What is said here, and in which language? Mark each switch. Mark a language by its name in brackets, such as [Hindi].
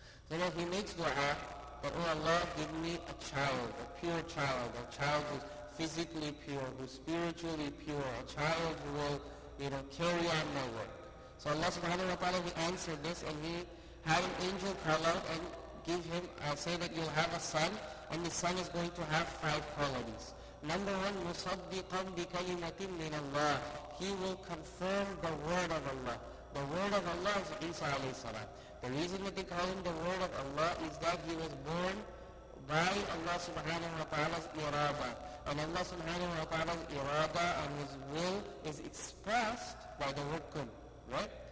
[English] So now he makes dua that, oh Allah, give me a child, a pure child, a child who's physically pure, who's spiritually pure, a child who will, carry on my work. So Allah subhanahu wa ta'ala, He answered this, and He had an angel call out and give him, say that you'll have a son, and the son is going to have 5 qualities. Number 1, [Arabic] مُصَدِّقًا بِكَلِمَةٍ مِّنَ اللَّهِ. [English] He will confirm the word of Allah. The word of Allah is Isa alayhi salam. The reason that they call him the word of Allah is that he was born by Allah subhanahu wa ta'ala's irada. And Allah subhanahu wa ta'ala's irada and His will is expressed by the word kun, right?